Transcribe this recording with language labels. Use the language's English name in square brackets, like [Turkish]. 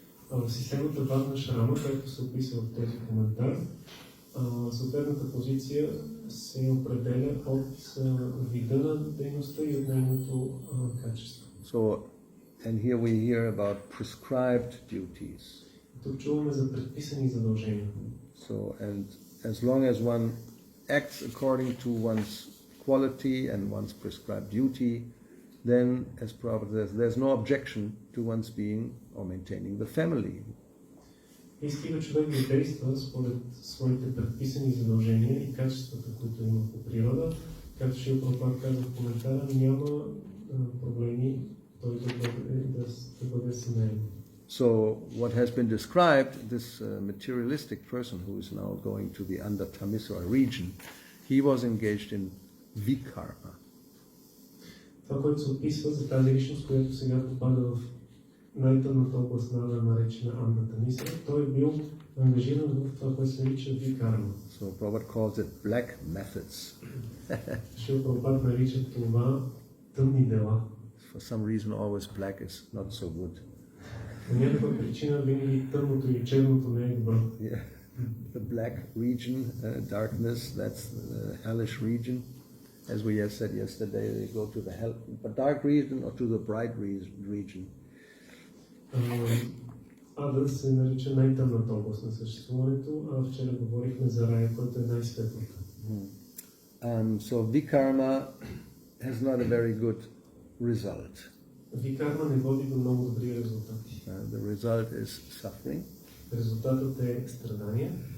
[Bulgarian] В системата Варна Шрама, както се описва в този коментар, съответната позиция се определя от вида на дейността и от нейното качество. [English] So, and here we hear about prescribed duties. [Bulgarian] Тук чуваме за предписани задължения. [English] So, and as long as one acts according to one's quality and one's prescribed duty, then, as Prabhupada says, there's no objection to one's being or maintaining the family. [Bulgarian] И стига човек да действа според своите предписани задължения и качествата, които има по природа, както Шрила Прабхупада казва в коментара, няма проблеми той да бъде семейен. [English] So, what has been described, this materialistic person who is now going to the under Tamisara region, he was engaged in vikarma. [Bulgarian] Това, което се описва за тази личност, която сега попада в най-тъмната област на наречена Анда Тамисара, той е бил ангажиран в това, което се нарича викарма. [English] So, Prabhupada calls it black methods. [Bulgarian] Шрила Прабхупада нарича това тъмни дела. [English] For some reason, always black is not so good. [Bulgarian] По някаква причина винаги тъмното и черното не е добро. [English] Yeah. The black region, darkness, that's the hellish region. As we have said yesterday, they go to the dark region or to the bright region. [Bulgarian] Ада се нарича най-тъмната област на съществуването, а вчера говорихме за рая, който е най-светлата. [English] So vikarma has not a very good result. [Bulgarian] Викарма не води до много добри резултати. [English] The result is suffering. [Bulgarian] Резултатът е страдание.